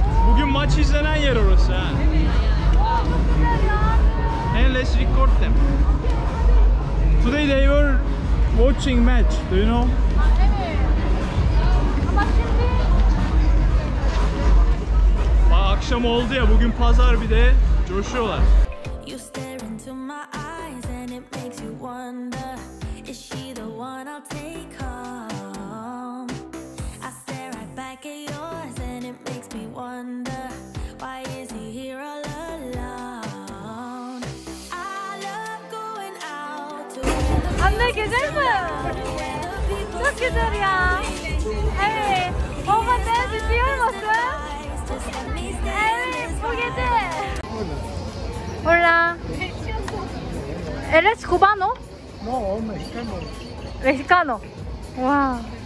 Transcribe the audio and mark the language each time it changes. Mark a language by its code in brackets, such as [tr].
[tr] Bugün maç izlenen yer orası ha. Oo, çok güzel ya. [en] And let's record them. Today they were watching match. Do you know? [tr] Evet. Ama şimdi Bak akşam oldu ya, bugün pazar, bir de coşuyorlar. [en] You stare into my eyes and it makes you wonder, is she the one I'll take home? I stare right back at yours and it makes me wonder, why is he here all alone? I love going out to where the [tr] anne güzel mi? Çok güzel ya. Evet. Baba dans istiyor musun? Evet, bu gece. Hola. [es] ¿Eres cubano? No, mexicano. Mexicano. Wow.